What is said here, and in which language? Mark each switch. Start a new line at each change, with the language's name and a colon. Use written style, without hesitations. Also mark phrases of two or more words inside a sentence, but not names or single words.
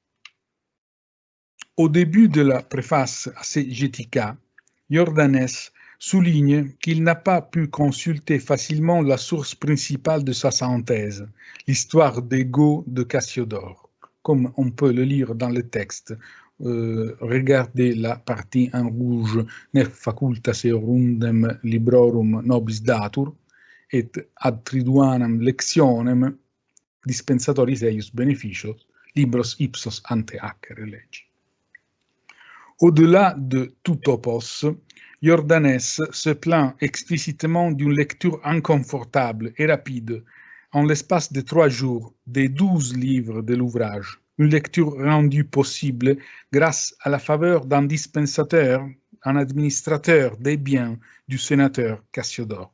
French: Au début de la préface à ces Getica, Jordanès souligne qu'il n'a pas pu consulter facilement la source principale de sa synthèse, l'histoire des Goths de Cassiodore, comme on peut le lire dans le texte. Regardez la partie en rouge,
Latin: nec facultas eorundem librorum nobis datur, et ad triduanam lectionem dispensatoris eius beneficios, libros ipsos ante haccere legi.
French: Au-delà de tout topos, Jordanes se plaint explicitement d'une lecture inconfortable et rapide, en l'espace de 3 jours, des 12 livres de l'ouvrage, une lecture rendue possible grâce à la faveur d'un dispensateur, un administrateur des biens du sénateur Cassiodore.